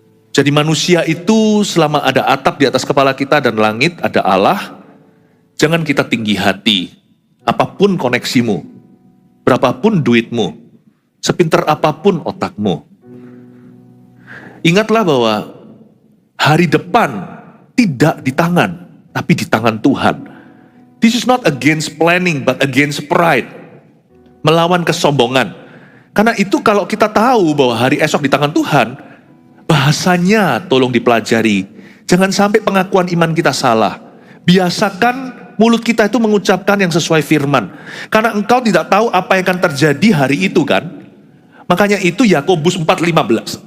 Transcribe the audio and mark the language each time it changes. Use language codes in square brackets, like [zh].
[id] Jadi manusia itu selama ada atap di atas kepala kita dan langit, ada Allah, jangan kita tinggi hati. Apapun koneksimu, berapapun duitmu, sepinter apapun otakmu. Ingatlah bahwa hari depan tidak di tangan, tapi di tangan Tuhan. [en] This is not against planning, but against pride. [id] Melawan kesombongan. Karena itu kalau kita tahu bahwa hari esok di tangan Tuhan, bahasanya tolong dipelajari. Jangan sampai pengakuan iman kita salah. Biasakan mulut kita itu mengucapkan yang sesuai firman. Karena engkau tidak tahu apa yang akan terjadi hari itu kan. Makanya itu Yakobus 4:15.